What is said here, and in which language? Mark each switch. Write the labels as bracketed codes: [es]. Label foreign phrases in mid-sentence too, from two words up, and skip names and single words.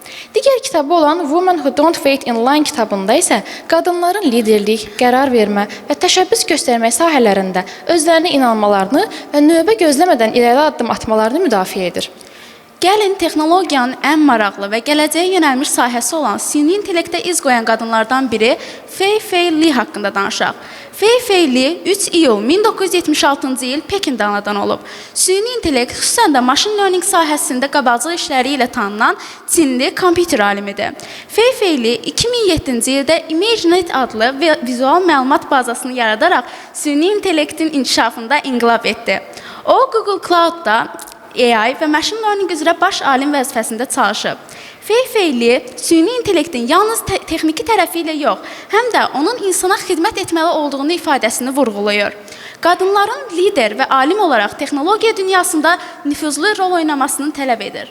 [az] Digər kitabı olan Women Who Don't Wait in Line kitabında isə qadınların liderlik, qərar vermə və təşəbbüs göstərmək sahələrində özlərinə inanmalarını və növbə gözləmədən irəli addım atmalarını müdafiə edir. Gəlin texnologiyanın ən maraqlı və gələcəyə yönəlmiş sahəsi olan süni intellektə iz qoyan qadınlardan biri Fei Li haqqında danışaq. Fei Li 3 iyul 1976-cı il Pekində anadan olub. Süni intellekt xüsusən də [en] machine learning [az] sahəsində qabaqcıl işləri ilə tanınan Çinli kompüter alimidir. Fei Li 2007-ci ildə ImageNet adlı vizual məlumat bazasını yaradaraq süni intellektin inkişafında inqilab etdi. O Google Cloud-da AI və [en] machine learning [az] üzrə baş alim vəzifəsində çalışıb. Fei Li süni intellektin yalnız texniki tərəfi ilə yox, həm də onun insana xidmət etməli olduğunu ifadəsini vurğulayır. Qadınların lider və alim olaraq texnologiya dünyasında nüfuzlu rol oynamasını tələb edir.